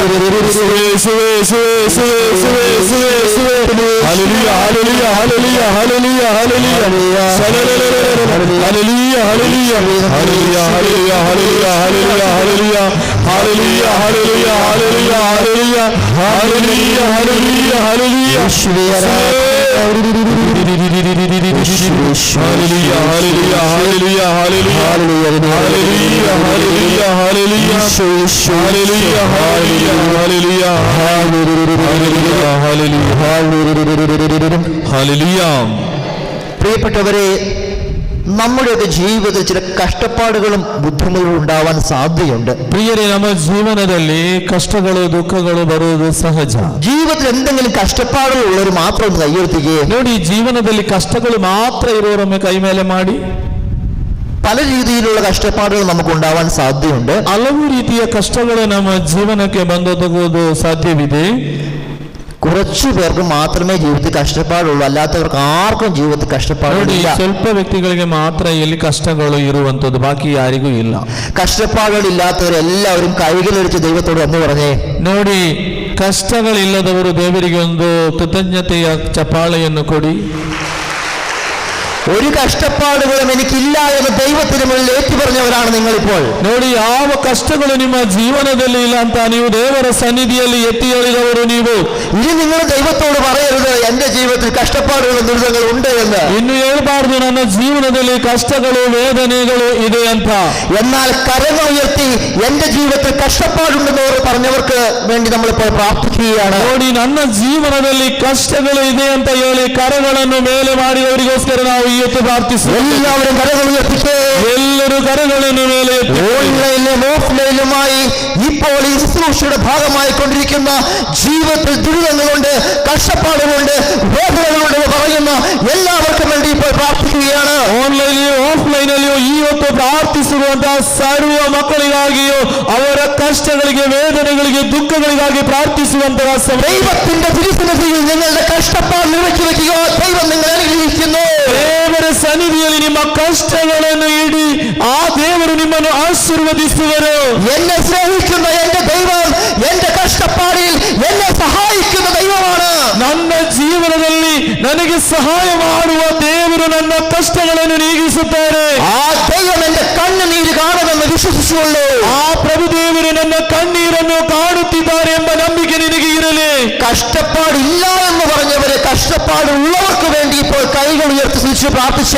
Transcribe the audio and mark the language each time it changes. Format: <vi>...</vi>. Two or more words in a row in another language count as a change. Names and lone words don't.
<kn>ಯೇಸುವೇ, ಯೇಸುವೇ, ಯೇಸುವೇ, ಯೇಸುವೇ, ಯೇಸುವೇ, ಯೇಸುವೇ, ಯೇಸುವೇ. ಹಾಲೆಲೂಯ, ಹಾಲೆಲೂಯ, ಹಾಲೆಲೂಯ, ಹಾಲೆಲೂಯ, ಹಾಲೆಲೂಯ. ಹಾಲೆಲೂಯ, ಹಾಲೆಲೂಯ, ಹಾಲೆಲೂಯ, ಹಾಲೆಲೂಯ, ಹಾಲೆಲೂಯ, ಹಾಲೆಲೂಯ, ಹಾಲೆಲೂಯ. ಹಾಲೆಲೂಯ, ಹಾಲೆಲೂಯ, ಹಾಲೆಲೂಯ, ಹಾಲೆಲೂಯ. ಹಾಲೆಲೂಯ, ಹಾಲೆಲೂಯ, ಹಾಲೆಲೂಯ.</kn> <ml>യേശുവേ, Hallelujah, hallelujah, hallelujah, hallelujah, hallelujah, hallelujah, hallelujah, hallelujah, hallelujah, hallelujah. പ്രിയപ്പെട്ടവരെ, നമ്മുടെയൊക്കെ ജീവിതത്തിൽ ചില കഷ്ടപ്പാടുകളും ബുദ്ധിമുട്ടുകളും ഉണ്ടാവാൻ സാധ്യതയുണ്ട്. പ്രിയരേ,</ml> <kn>ನಮ್ಮ ಜೀವನದಲ್ಲಿ ಕಷ್ಟಗಳು ದುಃಖಗಳು ಬರುವುದು ಸಹಜ.</kn> <ml>ജീവിതത്തിൽ എന്തെങ്കിലും കഷ്ടപ്പാടുകൾ ഉള്ളവർ മാത്രം ഒന്ന് കൈയെടുത്തിക്കേ.</ml> <kn>ನೋಡಿ, ಜೀವನದಲ್ಲಿ ಕಷ್ಟಗಳು ಮಾತ್ರ ಇರುವವರೊಮ್ಮೆ ಕೈ ಮೇಲೆ ಮಾಡಿ.</kn> <ml>പല രീതിയിലുള്ള കഷ്ടപ്പാടുകൾ നമുക്ക് ഉണ്ടാവാൻ സാധ്യതയുണ്ട്.</ml> <kn>ಹಲವು ರೀತಿಯ ಕಷ್ಟಗಳು ನಮ್ಮ ಜೀವನಕ್ಕೆ ಬಂದೊದಗುವುದು ಸಾಧ್ಯವಿದೆ.</kn> <ml>കുറച്ചു പേർക്ക് മാത്രമേ ജീവിതത്തിൽ കഷ്ടപ്പാടുള്ളൂ, അല്ലാത്തവർക്ക് ആർക്കും ജീവിതത്തിൽ</ml> <kn>ನೋಡಿ,</kn> <ml>കഷ്ടപ്പാടില്ല.</ml> <kn>ಸ್ವಲ್ಪ ವ್ಯಕ್ತಿಗಳಿಗೆ ಮಾತ್ರ ಇಲ್ಲಿ ಕಷ್ಟಗಳು ಇರುವಂತದ್ದು, ಬಾಕಿ ಯಾರಿಗೂ ಇಲ್ಲ.</kn> <ml>കഷ്ടപ്പാടുകളില്ലാത്തവരെല്ലാവരും കൈകളടിച്ച് ദൈവത്തോട് എന്ന് പറഞ്ഞേ.</ml> <kn>ನೋಡಿ, ಕಷ್ಟಗಳಿಲ್ಲದವರು ದೇವರಿಗೆ ಒಂದು ಕೃತಜ್ಞತೆಯ ಚಪ್ಪಾಳೆಯನ್ನು ಕೊಡಿ.</kn> <ml>ഒരു കഷ്ടപ്പാടുകളും എനിക്കില്ല എന്ന് ദൈവത്തിന് മുന്നിൽ ഏറ്റുപറഞ്ഞവരാണ് നിങ്ങളിപ്പോൾ.</ml> <kn>ನೋಡಿ, ಯಾವ ಕಷ್ಟಗಳು ನಿಮ್ಮ ಜೀವನದಲ್ಲಿ ಇಲ್ಲ ಅಂತ ನೀವು ದೇವರ ಸನ್ನಿಧಿಯಲ್ಲಿ ಎತ್ತಿ ಹೇಳಿದವರು ನೀವು.</kn> <ml>ഇനി നിങ്ങൾ ദൈവത്തോട് പറയരുത് എന്റെ ജീവിതത്തിൽ കഷ്ടപ്പാടുകളും ദുരിതങ്ങളും ഉണ്ട് എന്ന്.</ml> <kn>ಇನ್ನು ಹೇಳ್ಬಾರ್ದು ನನ್ನ ಜೀವನದಲ್ಲಿ ಕಷ್ಟಗಳು ವೇದನೆಗಳು ಇದೆ ಅಂತ.</kn> <ml>എന്നാൽ കരങ്ങൾ ഉയർത്തി എന്റെ ജീവിതത്തിൽ കഷ്ടപ്പാടുണ്ടെന്ന് പറഞ്ഞവർക്ക് വേണ്ടി നമ്മളിപ്പോൾ പ്രാർത്ഥിക്കുകയാണ്.</ml> <kn>ನೋಡಿ, ನನ್ನ ಜೀವನದಲ್ಲಿ ಕಷ್ಟಗಳು ಇದೆ ಅಂತ ಹೇಳಿ ಕರಗಳನ್ನು ಮೇಲೆ ಮಾಡಿದವರಿಗೋಸ್ಕರ ನಾವು ಇವತ್ತು ಪ್ರಾರ್ಥಿಸುವ.</kn> <ml>എല്ലാവരും കരങ്ങൾ ഉയർത്തിക്കേ.</ml> <kn>ಎಲ್ಲರೂ കരಗಳನ್ನು ಮೇಲೆ ಎತ್ತಿ.</kn> <ml>ഓൺലൈനിലും ഓഫ്ലൈനിലുമായി ഇപ്പോൾ ഈ ശുശ്രൂഷയുടെ ഭാഗമായിക്കൊണ്ടിരിക്കുന്ന ജീവിതത്തിൽ ദുരിതങ്ങളുണ്ട്, കഷ്ടപ്പാടുകളുണ്ട്, വേദനകളുണ്ട് പറയുന്ന എല്ലാവർക്കും വേണ്ടി ഇപ്പോൾ പ്രാർത്ഥിക്കുകയാണ്.</ml> <kn>ಆನ್ಲೈನ್ ಆಫ್ಲೈನಲ್ಲಿಯೂ ಇವತ್ತು ಪ್ರಾರ್ಥಿಸುವಂತಹ ಸರ್ವ ಮಕ್ಕಳಿಗಾಗಿಯೂ ಅವರ ಕಷ್ಟಗಳಿಗೆ ವೇದನೆಗಳಿಗೆ ದುಃಖಗಳಿಗಾಗಿ ಪ್ರಾರ್ಥಿಸುವಂತಹ</kn> <ml>ദൈവത്തിന്റെ തിരുസന്നിധിയിൽ നിങ്ങളുടെ കഷ്ടപ്പാട് നിറക്കി വെക്കുക. ദൈവം നിങ്ങളെ അനുഗ്രഹിക്കുന്നു.</ml> <kn>ದೇವರ ಸನ್ನಿಧಿಯಲ್ಲಿ ನಿಮ್ಮ ಕಷ್ಟಗಳನ್ನು ಇಡಿ, ಆ ದೇವರು ನಿಮ್ಮನ್ನು ಆಶೀರ್ವದಿಸುವರು.</kn> <ml>എന്നെ സ്നേഹിക്കുന്ന എന്റെ ദൈവം എന്റെ കഷ്ടപ്പാടിൽ എന്നെ സഹായിക്കുന്ന ദൈവമാണ്.</ml> <kn>ನನ್ನ ಜೀವನದಲ್ಲಿ ನನಗೆ ಸಹಾಯ ಮಾಡುವ ದೇವರು ನನ್ನ ಕಷ್ಟಗಳನ್ನು ನೀಗಿಸುತ್ತಾರೆ.</kn> <ml>ആ ദൈവം എന്റെ കണ്ണുനീര് കാണുമെന്ന് വിശ്വസിച്ചുള്ളൂ.</ml> <kn>ಆ ಪ್ರಭು ದೇವರು ನನ್ನ ಕಣ್ಣೀರನ್ನು ಕಾಣುತ್ತಿದ್ದಾರೆ ಎಂಬ ನಂಬಿಕೆ ನಿನಗೆ ಇರಲಿ.</kn> <ml>കഷ്ടപ്പാടില്ല എന്ന് പറഞ്ഞവരെ കഷ്ടപ്പാടുള്ളവർക്ക് വേണ്ടി ഇപ്പോൾ കൈകൾ ഉയർത്തി സ്തുതിച്ച് പ്രാർത്ഥിച്ചേ.</ml>